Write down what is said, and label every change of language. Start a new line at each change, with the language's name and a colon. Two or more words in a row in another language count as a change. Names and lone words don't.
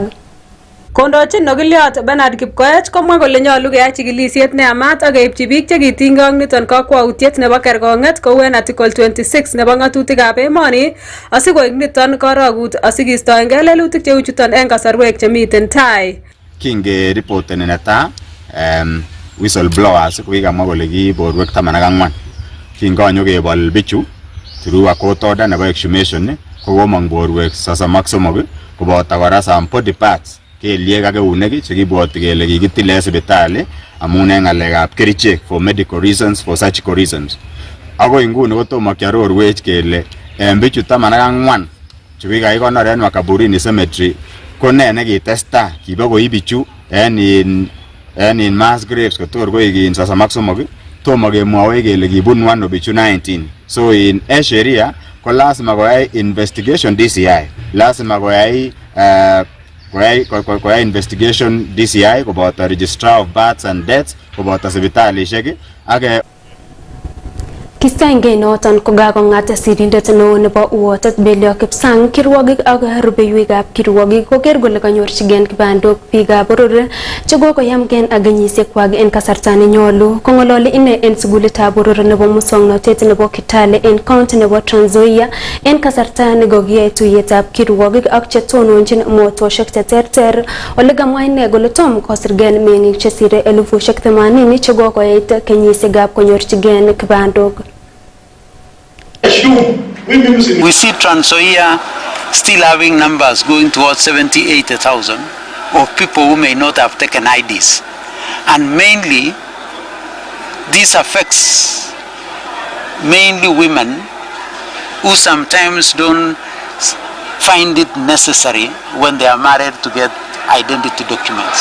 Kipsigis: Kondochin Nogiliot Bernard Kipkoech komwa kole nyolu keyai chikilisiet neyamat ak keipchi biik chekitinygei ak niton kakwautiet nebo kerkong'et kou en Article 26 nebo ng'atutikab emoni asikoek niton korogut asikistoengei lelutik cheu chuton en kasarwek chemiten tai. Kingeripoteni netai whistleblowers kokikamwa kole ki borwek 14 kingonyo kebol bichu
English: through a court order
Kipsigis: nebo exhumation kokomong borwek 33 koboto kora
English: some body parts
Kipsigis: kelyek ak eunek chekibwoti kele kikitil en sipitali amun en ng'alekab kerichek
English: for medical reasons, for surgical reasons.
Kipsigis: Akoi nguni kotomo kiarorwech kele bichu 14 chekikakikonor en Makaburini Cemetery ko ne nekitestai kibokoi bichu en
English: mass graves
Kipsigis: kotor koik 33 tomo kemwowech kele kibunu ano bichu 19. So in sheria ko lazima koyai investigation DCI, lazima koyai investigation DCI koboto
English: registrar of births and deaths
Kipsigis: koboto sipitalishek ak Kistoengei noton kokakong'at sirindet neo nebo uotet Belio Kipsang kirwogik ak rubeiwekab kirwogik koker kole kanyorchigei kibandok biikab boror chekokoyamgei ak kenyisiekwak en kasarta nenyolu. Kong'ololi ine en sukulitab boror nebo muswoknotet nebo Kitale en county nebo Trans Nzoia en kasarta nekokiyai tuiyetab kirwogik ak chetononjin motoshek cheterter ole kamwa ine kole tom kosirgei meng'ik chesire 80,000 chekokoyait kenyisiekab konyorchigei kibandok.
English: We see Trans Nzoia still having numbers going towards 70,000-80,000 of people who may not have taken IDs. And mainly, this affects mainly women who sometimes don't find it necessary when they are married to get identity documents.